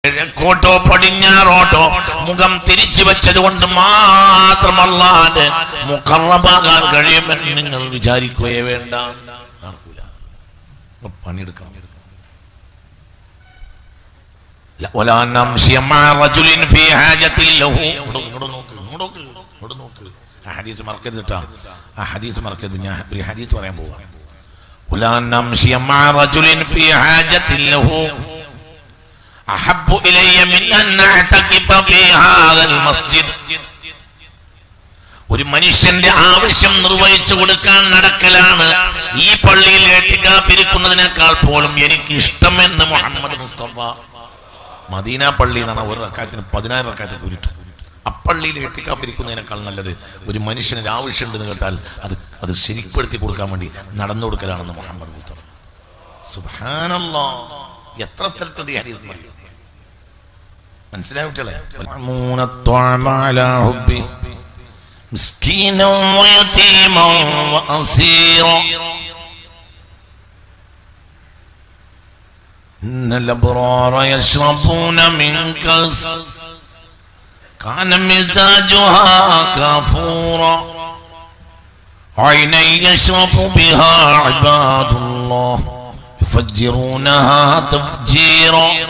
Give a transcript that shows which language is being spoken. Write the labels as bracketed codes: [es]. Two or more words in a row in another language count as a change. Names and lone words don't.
[ml] കിഴക്കോട്ടോ പടിഞ്ഞാറോട്ടോ മുഖം തിരിച്ചു വെച്ചത് കൊണ്ട് മാത്രം അല്ലാഹുവിന്റെ മുഖറബാകാൻ കഴിയുമെന്ന് നിങ്ങൾ വിചാരിക്കുകയേ വേണ്ട. പണിയെടുക്കണം. [ar] ولا نمشي مع رجل في حاجة له. [ml] ഹദീസ് മറക്കരുത്. ആ ഹദീസ് മറക്കരുത്. ഞാൻ ഒരു ഹദീസ് പറയാൻ പോവാ. [ar] ولا نمشي مع رجل في حاجة له أحب إلي من أن نعتكف في هذا المسجد. [ml] ഒരു മനുഷ്യന്റെ ആവശ്യം നിർവഹിച്ചു കൊടുക്കാൻ നടക്കലാണ് ഈ പള്ളിയിൽ ഇഅ്തികാഫിരിക്കുന്നതിനേക്കാൾ പോലും എനിക്ക് ഇഷ്ടമെന്ന് മുഹമ്മദ് മുസ്തഫ. മദീന പള്ളി എന്നാണ് ഒരു റക്അത്തിന് 10,000 റക്അത്ത് കൂലിട്ടു. അപ്പള്ളിയിൽ ഇഅ്തികാഫിരിക്കുന്നതിനേക്കാൾ നല്ലത് ഒരു മനുഷ്യന് ആവശ്യമുണ്ടെന്ന് കേട്ടാൽ അത് ശരിപ്പെടുത്തി കൊടുക്കാൻ വേണ്ടി നടന്നു കൊടുക്കലാണെന്ന് മുഹമ്മദ് മുസ്തഫ. [ar] سبحان الله. [ml] എത്ര സ്ഥലത്തുണ്ട് ഈ ഹദീസ് മനസ്സിലായിട്ടല്ലേ? [ar] مسكينا ويتيما وأسيرا إن الأبرار يشربون من كأس كان مزاجها كافورا عينا يشرب بها عباد الله يفجرونها تفجيرا